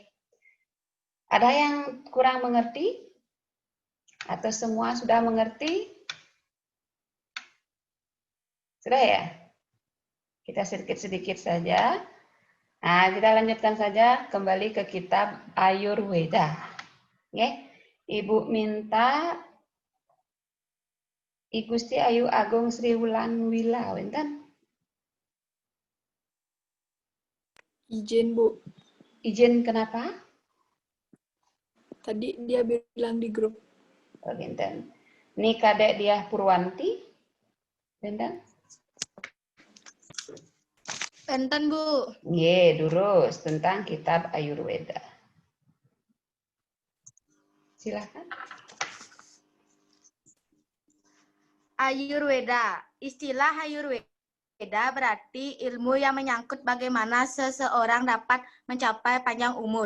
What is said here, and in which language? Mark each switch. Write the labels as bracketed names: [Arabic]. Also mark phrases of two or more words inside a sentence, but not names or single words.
[Indonesian] Ada yang kurang mengerti? Atau semua sudah mengerti? Sudah ya? Kita sedikit-sedikit saja. Nah, kita lanjutkan saja kembali ke kitab Ayurweda. [Balinese] Nggih. [Indonesian] Ibu minta I Gusti Ayu Agung Sri Wulan Wila, wenten? Izin, Bu. Izin kenapa? Tadi dia bilang di grup. [Balinese] Oh, wenten. [Indonesian] Ini kadek dia Purwanti, [Balinese] wenten? Enten, Bu. Nggih, durus [Indonesian] tentang kitab Ayurweda. Silakan. Ayurweda. Istilah Ayurweda berarti ilmu yang menyangkut bagaimana seseorang dapat mencapai panjang umur.